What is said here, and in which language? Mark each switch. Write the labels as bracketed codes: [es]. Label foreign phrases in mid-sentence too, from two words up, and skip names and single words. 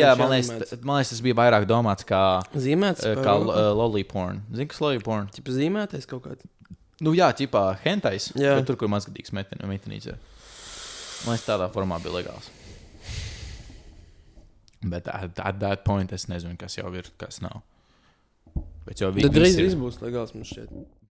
[lv] bija, kā man liekas, tas bija vairāk domāts kā Zīmēts? kā [en] lolly porn. [lv] Zini, kas [en] lolly porn? [lv] Ķip zīmētais kaut kāds. Nu jā, ķipā hentais, Jā. bet tur, kur mazgadīgs meitenīts ir. Man liekas, tādā formā bija legāls. Bet [en] at that point [lv] es nezinu, kas jau ir, kas nav. Bet jau Tad drīz ir. viss būs legāls, man šķiet.